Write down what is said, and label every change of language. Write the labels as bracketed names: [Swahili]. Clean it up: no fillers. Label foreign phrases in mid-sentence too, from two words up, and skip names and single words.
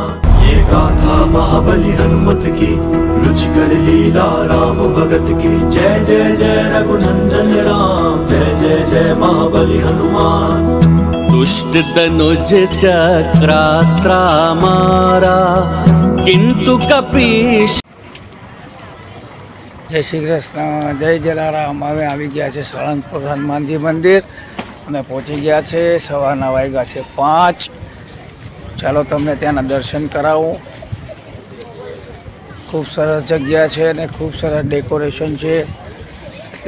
[Hindi] ये गाथा महाबली हनुमत की रुचिकर लीला राम भगत की जय जय जय रघुनंदन राम जय जय जय महाबली हनुमान. दुष्ट दनुज चक्रास्त्रा मारा किंतु कपीश. [Gujarati] જય શ્રી કૃષ્ણ, જય જલારામ. હવે આવી ગયા છે સાળંગપુર હનુમાનજી મંદિર. અમે પહોંચી ગયા છે. સવારના વાગ્યા છે 5. ચાલો તમને ત્યાંના દર્શન કરાવું. ખૂબ સરસ જગ્યા છે અને ખૂબ સરસ ડેકોરેશન છે.